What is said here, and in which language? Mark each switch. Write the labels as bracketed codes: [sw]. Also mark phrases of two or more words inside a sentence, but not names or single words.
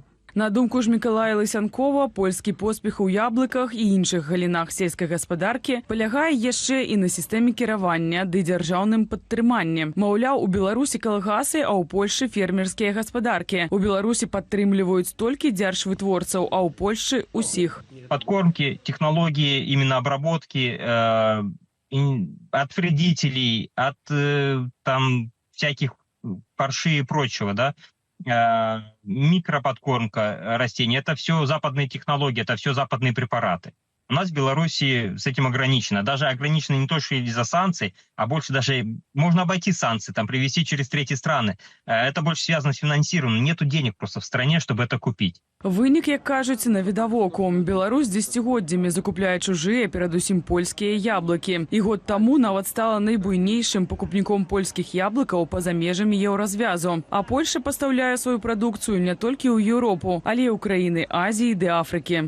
[be] На думку ж Мікалая Лысянкова, польскі поспех у яблыках і іншых галінах сельскай гаспадаркі палягае яшчэ і на сістэме кіравання ды дзяржаўным падтрыманні. Маўляў, у Беларусі калгасы, а ў Польшчы фермерскія гаспадаркі. У Беларусі падтрымліваюць толькі дзяржвытворцаў, а ў Польшчы усіх. [ru] Подкормки, технологии именно обработки от вредителей, от там всяких парши и прочего, да, микроподкормка растений, это все западные технологии, это все западные препараты. У нас в Беларуси с этим ограничено. Даже ограничено не только из-за санкций, а больше даже можно обойти санкции, там, привезти через третьи страны. Это больше связано с финансированием. Нету денег просто в стране, чтобы это купить. [be] Вынік, як кажуць, навідавоку. Беларусь дзесяцігоддзямі закупляе чужыя, перадусім польскія яблыкі. І год таму нават стала найбуйнейшым пакупніком польскіх яблыкаў па-за межамі еўразвязу. А Польша пастаўляе сваю прадукцыю не толькі ў Еўропу, але і ў краіны Азіі ды Афрыкі.